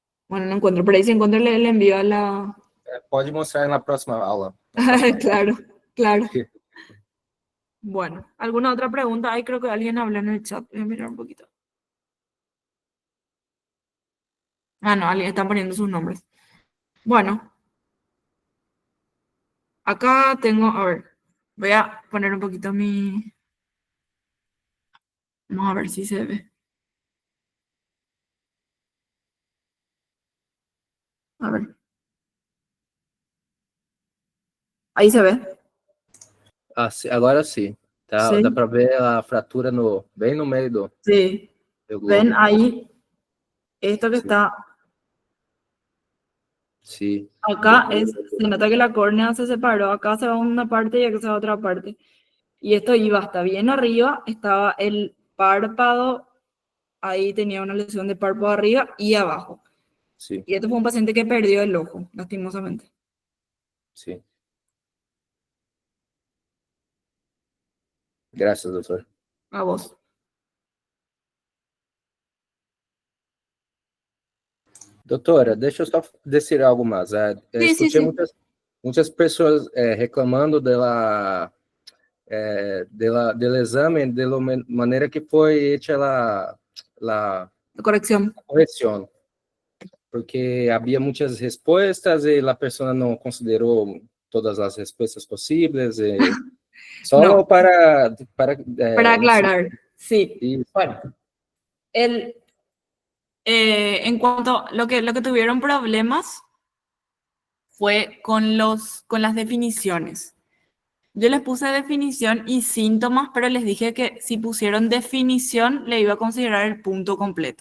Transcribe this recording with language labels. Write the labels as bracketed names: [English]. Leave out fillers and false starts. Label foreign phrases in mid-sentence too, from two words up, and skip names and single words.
[Spanish] Bueno, no encuentro, pero ahí si encuentro le envío a la... [Portuguese] Pode mostrar na próxima aula. Na próxima [Spanish] Claro, claro. [Portuguese] aula. [Spanish] Bueno, ¿alguna otra pregunta? Ahí creo que alguien habla en el chat. Voy a mirar un poquito. Ah, no, alguien están poniendo sus nombres. Bueno, acá tengo, a ver, voy a poner un poquito mi... Vamos a ver si se ve. A ver, ahí se ve. [Portuguese] Ah, agora sim. Tá, dá [Spanish] Sí, [Portuguese] para ver a fratura bem no meio [Spanish] sí. [Portuguese] do [Spanish] ¿Ven [Portuguese] globo. [Spanish] ahí esto que [Portuguese] Sim, [Spanish] está [Portuguese] sim. [Spanish] acá? Se nota que la córnea se separó. Acá se va una parte y acá se va otra parte. Y esto iba hasta bien arriba. Estaba el párpado. Ahí tenía una lesión de párpado arriba y abajo. [Portuguese] Sim, [Spanish] Y esto fue un paciente que perdió el ojo, lastimosamente. [Portuguese] sim. Graças, doutor. [Spanish] A vos. [Portuguese] Doutora, deixa eu só dizer algo mais. [Spanish] Sí, sí, [Portuguese] Escutei [Spanish] sí. [Portuguese] muitas pessoas reclamando del exame, [Spanish] de la [Portuguese] maneira que foi hecha [Spanish] La corrección. [Portuguese] a correção, porque havia muitas respostas e a pessoa não considerou todas as respostas possíveis. [Spanish] No, Solo para [Portuguese] para ensinar. [Spanish] aclarar, sí. [Portuguese] Isso, [Spanish] Bueno, el, en cuanto a lo que tuvieron problemas fue con las definiciones. Yo les puse definición y síntomas, pero les dije que si pusieron definición, le iba a considerar el punto completo.